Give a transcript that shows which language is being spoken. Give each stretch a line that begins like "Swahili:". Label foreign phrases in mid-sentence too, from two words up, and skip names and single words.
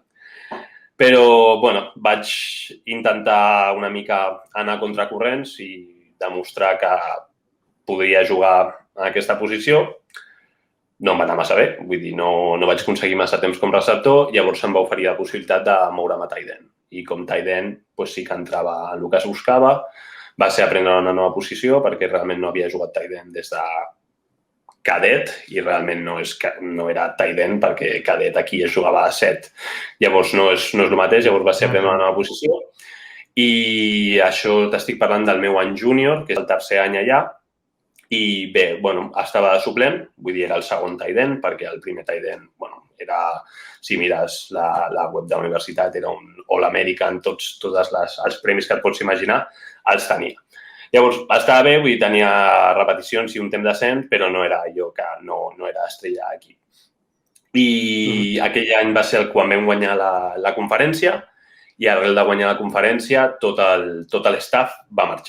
Catalan: Però, vaig intentar una mica anar contracorrents i demostrar que podria jugar en aquesta posició. No em va anar massa bé, vull dir, no vaig aconseguir massa temps com receptor, llavors em va oferir la possibilitat de moure'm a
English: tight end.
Catalan: I com
English: tight end
Catalan: sí que entrava en el que es buscava, va ser aprendre una nova posició perquè realment no havia jugat
English: tight end
Catalan: des de cadet i realment no era
English: tight end
Catalan: perquè cadet aquí es jugava a 7. Llavors no és el mateix, llavors va ser aprendre una nova posició. I això t'estic parlant del meu any júnior, que és el tercer any allà, i bé, estava de suplent, vull dir, era el segon
English: tight end,
Catalan: perquè el primer
English: tight end,
Catalan: era, si mires la web de la universitat, era un All-American, tots els premis que et pots imaginar, els tenia. Llavors, estava bé, vull dir, tenia repeticions i un temps decent, però no era allò que no era estrella aquí. I aquell any va ser quan vam guanyar la conferència, i arrel de guanyar la conferència, tot l'staff va marxar.